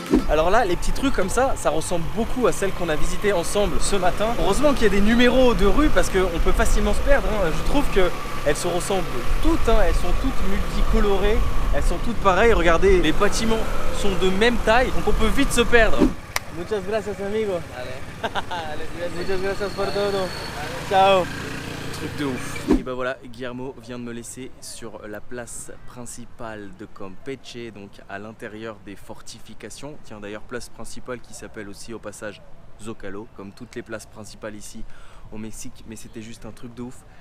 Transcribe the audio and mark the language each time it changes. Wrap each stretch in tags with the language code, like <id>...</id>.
<fr>Alors là, les petits trucs comme ça ressemble beaucoup à celles qu'on a visitées ensemble ce matin. Heureusement qu'il y a des numéros de rue parce qu'on peut facilement se perdre. Je trouve qu'elles se ressemblent toutes, elles sont toutes multicolorées, elles sont toutes pareilles. Regardez, les bâtiments sont de même taille, donc on peut vite se perdre.</fr> <es>Muchas gracias amigo. Muchas gracias por todo.</es> <fr>Ciao. Truc de ouf. Et bah voilà, Guillermo vient de me laisser sur la place principale de Campeche, donc à l'intérieur des fortifications. Tiens, d'ailleurs, place principale qui s'appelle aussi au passage Zocalo, comme toutes les places principales ici au Mexique, mais c'était juste un truc de ouf.</fr>